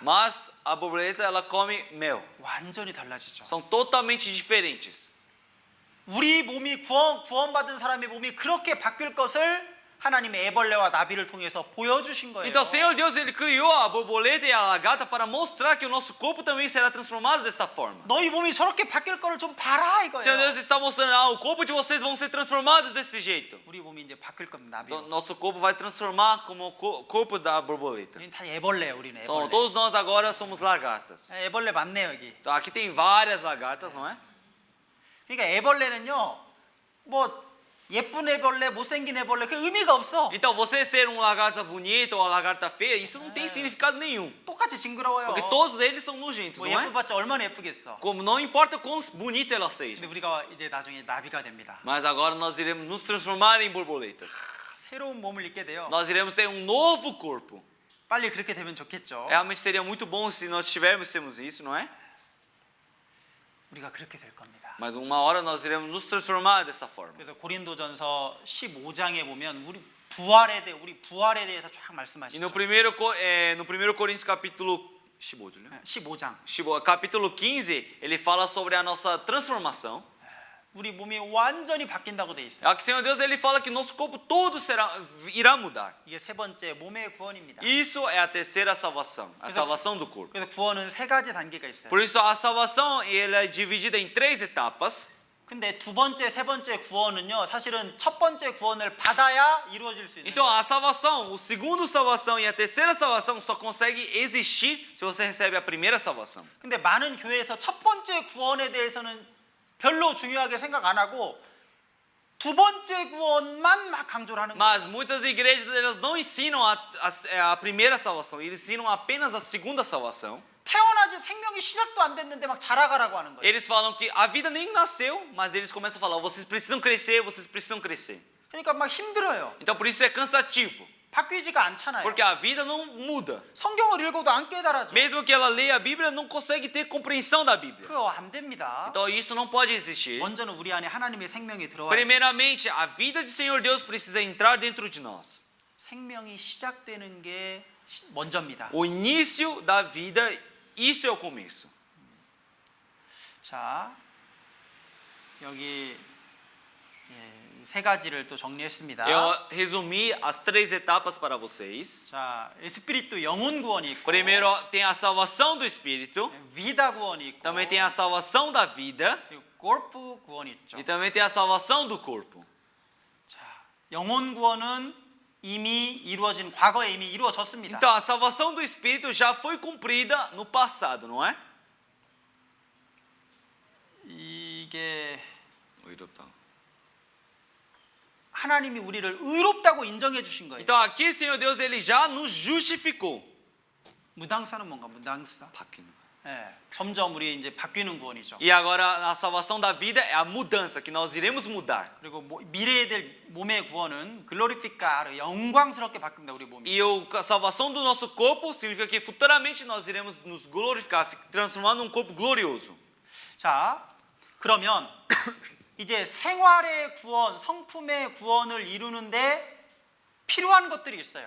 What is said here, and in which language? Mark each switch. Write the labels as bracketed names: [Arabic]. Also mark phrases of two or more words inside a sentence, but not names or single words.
[Portuguese] mas a borboleta ela come mel. [Korean] 완전히 달라지죠. [Portuguese] São totalmente diferentes. [Korean] 우리 몸이 구원받은 사람의 몸이 그렇게 바뀔 것을 하나님의 애벌레와 나비를 통해서 보여주신 거예요. [Portuguese] Então, o Senhor Deus ele criou a borboleta e a lagarta para mostrar que o nosso corpo também será transformado desta forma. [Korean] 너희 몸이 저렇게 바뀔 거를 좀 봐라 [Portuguese] O Senhor Deus [Korean] 이거예요. [Portuguese] está mostrando, o corpo de vocês vão ser transformados desse jeito. [Korean] 우리 몸이 이제 바뀔 겁니다. 나비. [Portuguese] Então, nosso corpo vai transformar como o corpo da borboleta. [Korean] 우리는 다 애벌레예요. 우리는 [Portuguese] Então, [Korean] 애벌레. [Portuguese] todos nós agora somos lagartas. [Korean] 애벌레 많네요 여기. [Portuguese] Então, aqui tem várias lagartas, não é? [Korean] 그러니까 애벌레는요, 뭐 예쁜 애벌레, 못생긴 애벌레 그 의미가 없어. [Portuguese] Então, você ser um lagarta bonito ou uma lagarta feia, isso não tem significado nenhum. [Korean] 똑같이 징그러워요. [Portuguese] Porque todos eles são nojentos, [Korean] 뭐 [Portuguese] não é? [Korean] 예뻐봤자 얼마나 예쁘겠어. [Portuguese] Como não importa quão bonita ela [Korean] 근데 [Portuguese] seja. [Korean] 우리가 이제 나중에 나비가 됩니다. [Portuguese] Mas agora nós iremos nos transformar em borboletas. [Korean] 새로운 몸을 입게 돼요. [Portuguese] Nós iremos ter um novo corpo. [Korean] 빨리 그렇게 되면 좋겠죠. [Portuguese] Realmente seria muito bom se nós tivéssemos isso, não é? [Korean] 우리가 그렇게 될 겁니다. [Portuguese] Mas uma hora nós iremos nos transformar dessa forma. [Korean] 그래서 고린도전서 15장에 보면 우리 부활에 대해서 쫙 [Portuguese] E [Korean] 말씀하시죠. [Portuguese] no primeiro Coríntios capítulo 15, capítulo 15, ele fala sobre a nossa transformação. [Korean] 우리 몸이 완전히 바뀐다고 돼 있어요. [Portuguese] Aqui, Senhor Deus, ele fala que nosso corpo todo irá mudar. [Korean] 이게 세 번째 몸의 구원입니다. [Portuguese] Isso é a terceira salvação, a salvação do corpo. [Korean] 그래서 구원은 세 가지 단계가 있어요. [Portuguese] Por isso a salvação ela é dividida em 3 etapas. [Korean] 근데 두 번째, 세 번째 구원은요, 사실은 첫 번째 구원을 받아야 이루어질 수 있는 [Portuguese] Então [Korean] 거예요. [Portuguese] a salvação, o segundo salvação e a terceira salvação só consegue existir se você recebe a primeira salvação. [Korean] 근데 많은 교회에서 첫 번째 구원에 대해서는 별로 중요하게 생각 안 하고 두 번째 구원만 막 강조를 하는 거예요. [Portuguese] Mas muitas igrejas elas não ensinam a primeira salvação, eles ensinam apenas a segunda salvação. [Korean] 태어나지 생명이 시작도 안 됐는데 막 자라가라고 하는 거예요. [Portuguese] Eles falam que a vida nem nasceu, mas eles começam a falar, vocês precisam crescer, vocês precisam crescer. [Korean] 그러니까 막 힘들어요. [Portuguese] Então por isso é cansativo, [Korean] 바뀌지가 않잖아요. [Portuguese] porque a vida não muda. [Korean] 성경을 읽어도 안 깨달아져. [Portuguese] Mesmo que ela leia a Bíblia, não consegue ter compreensão da Bíblia. [Korean] 그거 안 됩니다. [Portuguese] Então isso não pode existir. [Korean] 먼저는 우리 안에 하나님의 생명이 들어와야 돼요. [Portuguese] Primeiramente, a vida de Senhor Deus precisa entrar dentro de nós. [Korean] 생명이 시작되는 게 먼저입니다. [Portuguese] O início da vida, isso é o começo. [Korean] 자, 여기 세 가지를 또 정리했습니다. [Portuguese] Eu resumi as 3 etapas para vocês. [Korean] 자, 에스피리투 영혼 구원이 있고, [Portuguese] Primeiro tem a salvação do Espírito, [Korean] 비다 구원이 있고, [Portuguese] também tem a salvação da vida [Korean] 그리고 골프 구원이 있죠. [Portuguese] e também tem a salvação do corpo. [Korean] 자, 영혼 구원은 이미 이루어진 과거에 이미 이루어졌습니다. [Portuguese] Então a salvação do Espírito já foi cumprida no passado, não é? [Korean] 이게 의롭다. 하나님이 우리를 의롭다고 인정해 주신 거예요. [Portuguese] Então aqui, Senhor Deus, ele já nos justificou. [Korean] 무당사는 뭔가 무당사? 바뀌는. 예, 점점 우리 이제 바뀌는 구원이죠. [Portuguese] E agora a salvação da vida é a mudança, que nós iremos mudar. [Korean] 그리고 미래에 될 몸의 구원은 글로리피카 영광스럽게 바뀝니다. 우리 몸이. [Portuguese] E a salvação do nosso corpo significa que futuramente nós iremos nos glorificar, transformando um corpo glorioso. [Korean] 자, 그러면 이제 생활의 구원, 성품의 구원을 이루는데 필요한 것들이 있어요.